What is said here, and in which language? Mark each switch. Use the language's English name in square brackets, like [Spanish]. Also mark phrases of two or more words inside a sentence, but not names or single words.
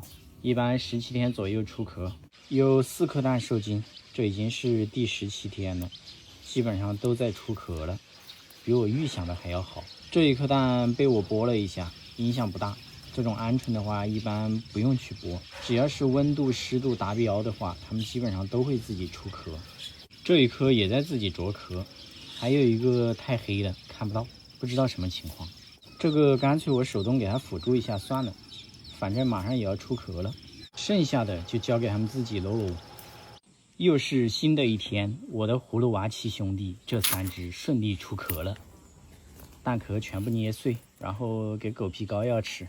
[Chinese] 一般17天左右出殼，有4顆蛋受精，這已經是第17天了，基本上都在出殼了，比我預想的還要好。這一顆蛋被我剝了一下，影響不大。這種鵪鶉的話，一般不用去剝，只要是溫度、濕度達標的話，它們基本上都會自己出殼。這一顆也在自己啄殼，還有一個太黑了，看不到，不知道什麼情況。這個乾脆我手動給它輔助一下算了，反正馬上也要出殼了，剩下的就交給他們自己嘍。又是新的一天，我的葫蘆娃7兄弟這3隻順利出殼了，蛋殼全部捏碎，然後給狗皮膏藥吃。